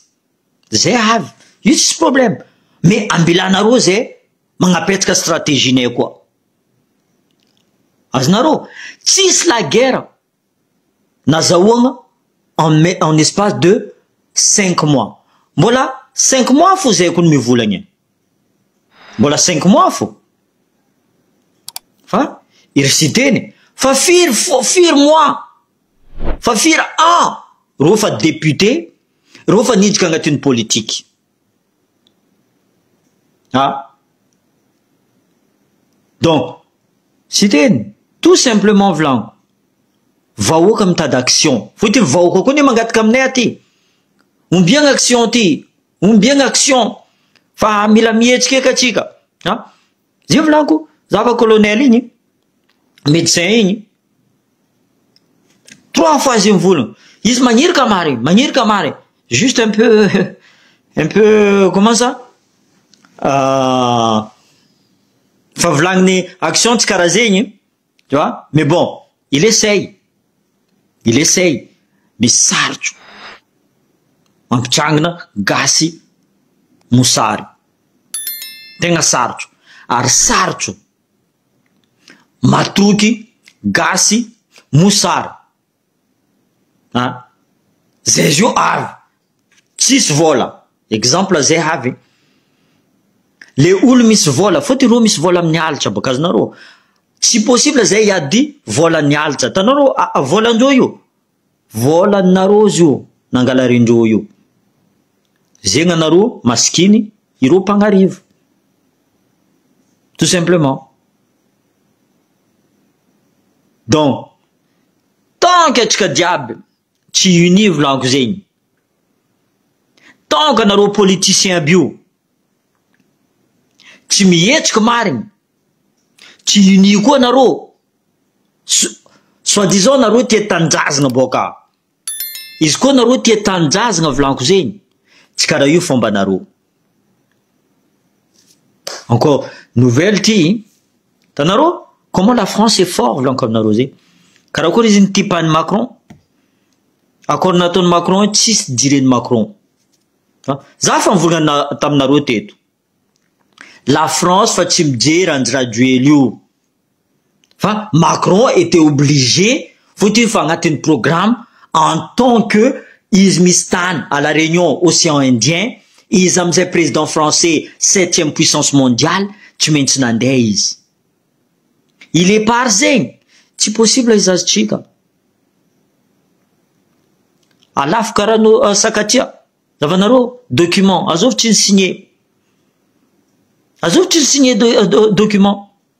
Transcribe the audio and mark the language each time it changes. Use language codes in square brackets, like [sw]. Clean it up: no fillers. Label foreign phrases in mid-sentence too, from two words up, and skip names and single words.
[mg] Zay avy. Io tsisy problème. Mais ambilanareo zay magnapetraka stratégie koa. Azonareo, tsisy [fr] la guerre [mg] nazahoagna [fr] en espace de [mg] 5 mois. Mbola 5 mois fo zay koa mivolagna. Mbola 5 mois fo. Fa irisiteny fa firy mois. Fa firy an. Reo fa député, reo fa nidika agnatin'ny politique. Donc, siteny [fr] tout simplement [mg] volaniko. Vahoaka mitady action. Fotiny vahoaka koa ne mangataka aminay aty. Ombiagna action ty. Ombiagna action. Fa mila mihetsika eka atsika. Zay volaniko, zava colonel igny, médecin igny, 3 fois izy mivolagna. Izy magnirika mare. [fr] Juste un peu, comment ça? [mg] Fa volagniny action tsy karaha zegny, [fr] tu vois? Mais bon, il essaye. Mais sarotro. [mg] Mampitrangana gasy mosary. Tegna sarotro. Ary sarotro matroky gasy mosary. Zay zio avy. Tsisy vola. Exemple zay avy. Le olo misy vola, fotony reo misy vola amin'ny alitra baka azonareo. Tsy possible zay iady vola ny alitra. Tanareo volandreo io. Volanareo zio nangalarindreo io. Zegny anareo maskiny, ireo mpagnarivo. [fr] Tout simplement. Donc, tant que [mg] atsika diaby tsy [fr] uni [mg] volaniko zegny. [fr] Tant que [mg] anareo politicien bio tsy mihetsika marigny, tsy uni koa anareo, soi-disant anareo tia tanindrazana boka. Izy koa anareo tia tanindrazana volaniko zegny, tsy karaha io fomba anareo. [fr] Encore nouvelle [mg] ty, tanareo [fr] comment la France est fort [mg] volaniko aminareo zegny. Karaha koa izy nitipany Macron. Accord nataony Macron tsisy direny Macron. Za fa mivolagna taminareo teto. La France fa tsy mijery Andry io. [fr] Fa Macron était obligé, faut-il [mg] fa agnatin'ny [fr] programme en tant que [mg] izy misy tany [fr] à la Réunion Océan Indien, [mg] izy amizay [fr] président français 7e puissance mondiale, [mg] tsy maintsy nandeha izy. [fr] Il est par [mg] zegny, tsy possible izy azotsika. Alafo karaha sakatria, zavanareo document, azovitry ny signé. Azovitry ny signé document.